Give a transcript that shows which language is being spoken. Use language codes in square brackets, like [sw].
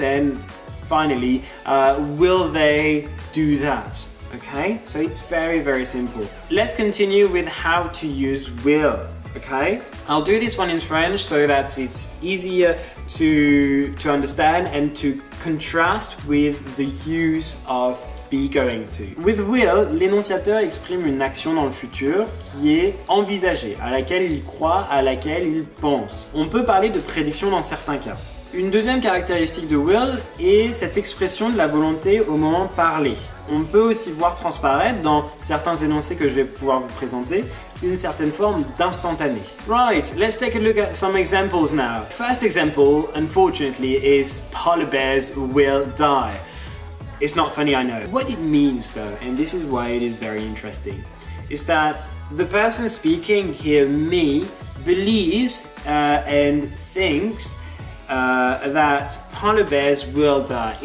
[en] And finally, will they do that? Okay, so it's very, very simple. Let's continue with how to use will. Okay, I'll do this one in French so that it's easier to understand and to contrast with the use of be going to. [fr] With will, l'énonciateur exprime une action dans le futur qui est envisagée, à laquelle il croit, à laquelle il pense. On peut parler de prédiction dans certains cas. Une deuxième caractéristique de will est cette expression de la volonté au moment de parler. On peut aussi voir transparaître dans certains énoncés que je vais pouvoir vous présenter une certaine forme d'instantané. [en] Right, let's take a look at some examples now. First example, unfortunately, is polar bears will die. It's not funny, I know. What it means though, and this is why it is very interesting, is that the person speaking here, me, believes and thinks that polar bears will die.